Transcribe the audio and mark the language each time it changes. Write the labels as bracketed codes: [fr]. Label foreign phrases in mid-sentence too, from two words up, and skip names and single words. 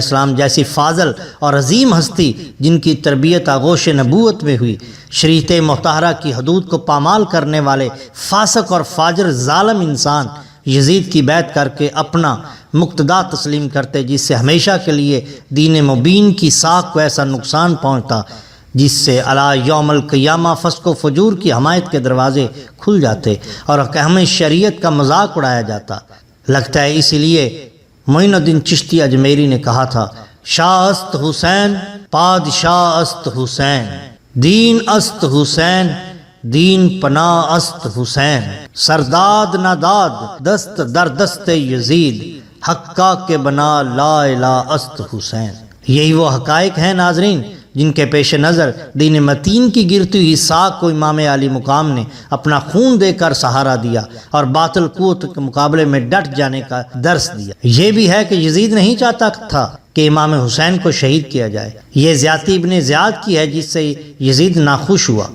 [ur] السلام جیسی فاضل اور عظیم ہستی، جن کی تربیت آغوش نبوت میں ہوئی، شریعت مطہرہ کی حدود کو پامال کرنے والے فاسق اور فاجر ظالم انسان یزید کی بیعت کر کے اپنا مقتدا تسلیم کرتے، جس سے ہمیشہ کے لیے دین مبین کی ساکھ کو ایسا نقصان پہنچتا جس سے [ar] علی یوم القیامہ [ur] فسق و فجور کی حمایت کے دروازے کھل جاتے اور احکام شریعت کا مذاق اڑایا جاتا۔ لگتا ہے اسی لیے معین الدین چشتی اجمیری نے کہا تھا: [fa] شاہ است حسین، پادشاہ است حسین، دین است حسین، دین پناہ است حسین، سرداد ناداد دست در دست یزید، حقا کے بنا لا الہ است حسین۔ [ur] یہی وہ حقائق ہیں ناظرین جن کے پیش نظر دین متین کی گرتی ہوئی ساکھ کو امام علی مقام نے اپنا خون دے کر سہارا دیا اور باطل قوت کے مقابلے میں ڈٹ جانے کا درس دیا۔ یہ بھی ہے کہ یزید نہیں چاہتا تھا کہ امام حسین کو شہید کیا جائے، یہ زیادتی ابن زیاد کی ہے جس سے یزید ناخوش ہوا۔